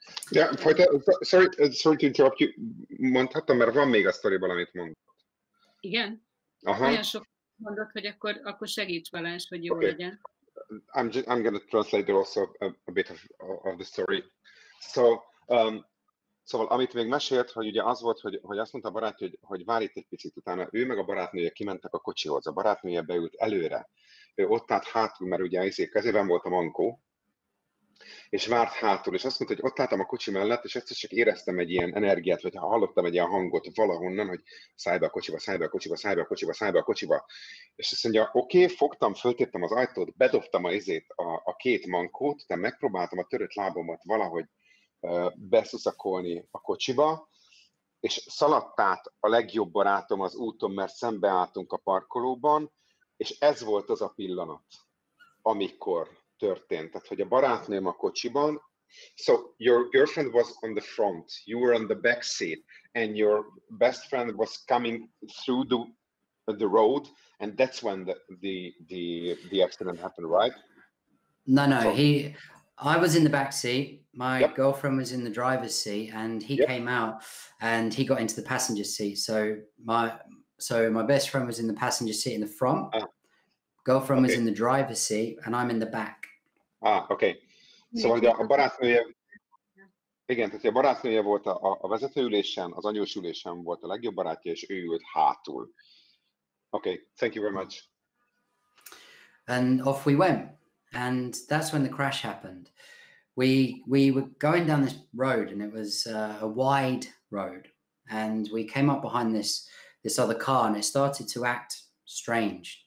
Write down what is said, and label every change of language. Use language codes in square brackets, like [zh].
[en] Yeah, sorry to interrupt you. [hu] Mondhattam, mert van még a sztoriból, amit mondott. Igen? Aha. Olyan sok mondott, hogy akkor segíts Balázs, hogy jó legyen. [en] I'm going to translate also a bit of the story. [hu] So, szóval amit még mesélt, hogy ugye az volt, hogy azt mondta a barátja, hogy várj itt egy picit, utána ő meg a barátnője kimentek a kocsihoz. A barátnője beült előre. Ő ott állt hátul, mert ugye kezében volt a mankó, és várt hátul, és azt mondta, hogy ott álltam a kocsi mellett, és egyszer csak éreztem egy ilyen energiát, vagy hallottam egy ilyen hangot valahonnan, hogy szállj be a kocsiba, szállj be a kocsiba, szállj be a kocsiba, szállj be a kocsiba. És azt mondja, oké, fogtam, föltéptem az ajtót, bedobtam a két mankót, de megpróbáltam a törött lábamat valahogy beszuszakolni a kocsiba, és szaladt át a legjobb barátom az úton, mert szembeálltunk a parkolóban, és ez volt az a pillanat, amikor történt. Tehát, hogy a barátnőm a kocsiban, [en] so your girlfriend was on the front, you were on the back seat, and your best friend was coming through the road, and that's when the accident happened, right? No, I was in the back seat. My girlfriend was in the driver's seat, and he came out and he got into the passenger seat. So my best friend was in the passenger seat in the front. Girlfriend was in the driver's seat, and I'm in the back. Okay. [hu] Szóval a barátnője, igen, tehát a barátnője volt a vezetőülésen, az anyós ülésen volt a legjobb barátja, és ő ült hátul. [en] Okay, thank you very much. And off we went. And that's when the crash happened. We were going down this road, and it was a wide road. And we came up behind this other car, and it started to act strange.